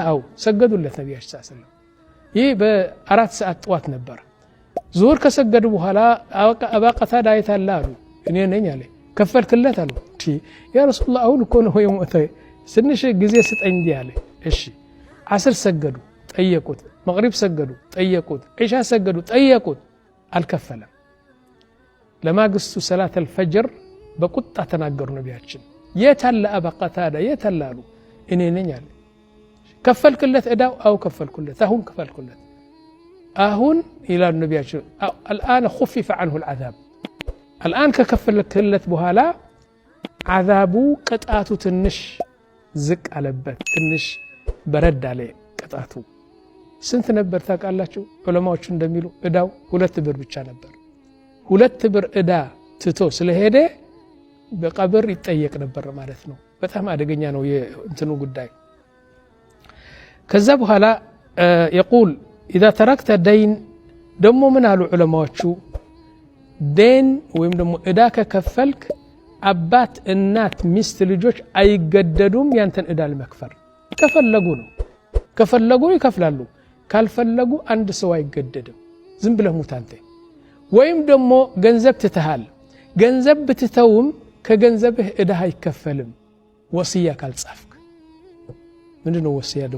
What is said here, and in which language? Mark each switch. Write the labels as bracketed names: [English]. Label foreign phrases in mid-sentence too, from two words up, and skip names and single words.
[Amharic] አው ሰገዱለት ነብያችን [Arabic] صلى الله عليه وسلم። [Amharic] ይህ በ4 ሰዓት ጠዋት ነበር። ዙሁር ከሰገዱ በኋላ አባ ቀታዳ አይታላ አሉ። እኔ ነኝ አለ። ከፈልክለት አሉ። [Arabic] يا رسول الله [Amharic] አሁን እኮ ነው የሞተው ትንሽ ጊዜ ስጠኝ አለ። እሺ። ዓስር ሰገዱ ጠየቁት፣ መግሪብ ሰገዱ ጠየቁት፣ ዒሻ ሰገዱ ጠየቁት፣ አልከፈለም። ለማግስቱ [Arabic] صلاة الفجر [Amharic] በቁጣ ተናገሩ ነብያችን። የታለ አባ ቀታዳ የታለ አሉ። እኔ ነኝ አለ። ከፈልክለት እዳው? አው ከፈልኩለት። አሁን ከፈልኩለት። አሁን ይላል ነብያችን [Arabic] الآن خفف عنه العذاب الآن [Amharic] ከከፈልክለት በኋላ عذابو ቅጣቱ ትንሽ ዝቅ አለበት፣ ትንሽ በረድ አለ ቅጣቱ። ስንት ነበር ታውቃላችሁ? ዑለማዎቹ እንደሚሉ እዳው 2 ብር ብቻ ነበር። 2 ብር እዳ ትቶ ስለሄደ በቀብር ይጠየቅ ነበር ማለት ነው። በጣም አደገኛ ነው የእንትኑ ጉዳይ። ከዛ በኋላ [Arabic] يقول اذا تركت دين [Amharic] ደሞ ምን አሉ ዑለማዎቹ? ደን ወይም ደሞ እዳ ከከፈልክ አባት፣ እናት፣ ሚስት፣ ልጆች አይገደዱም ያንተን እዳ ለመክፈል። ከፈለጉ ነው ከፈለጉ ይከፍላሉ፣ ካልፈለጉ አንድ ሰው አይገደድም። ዝም ብለህ ሙት አንተ። ወይም ደሞ ገንዘብ ትተሃል፣ ገንዘብ ብትተውም ከገንዘብህ እዳ አይከፈልም ወሲያ ካልጻፍክ። ምንድነው ወሲያ ደሞ?